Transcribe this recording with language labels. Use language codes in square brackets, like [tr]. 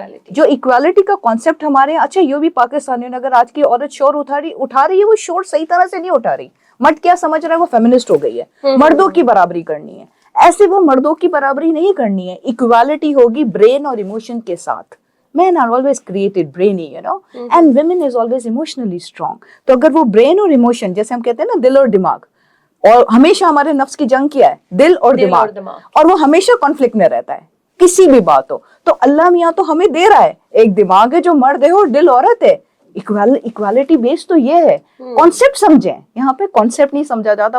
[ur] جو ایکوالٹی کا کانسیپٹ ہمارے یہاں, اچھا یہ بھی پاکستانیوں نے, اگر آج کی عورت شور اٹھا رہی ہے, وہ شور صحیح طرح سے نہیں اٹھا رہی. مرد کیا سمجھ رہا ہے, وہ فیمنسٹ ہو گئی ہے, مردوں کی برابری کرنی ہے. ایسے وہ مردوں کی برابری نہیں کرنی ہے. ایکوالٹی ہوگی برین اور ایموشن کے ساتھ. [en] Men are always created brainy, you know, and women is always emotionally strong. [ur] تو اگر وہ برین اور ایموشن, جیسے ہم کہتے ہیں نا دل اور دماغ, اور ہمیشہ ہمارے نفس کی جنگ کیا ہے, دل اور دماغ, اور وہ ہمیشہ کانفلکٹ میں رہتا ہے کسی بھی بات ہو. تو اللہ میاں تو ہمیں دے رہا ہے, ایک دماغ ہے جو مرد ہے اور دل عورت ہے. ایکوالٹی بیس تو یہ ہے. کانسیپٹ سمجھیں, یہاں پہ کانسیپٹ نہیں سمجھا جاتا.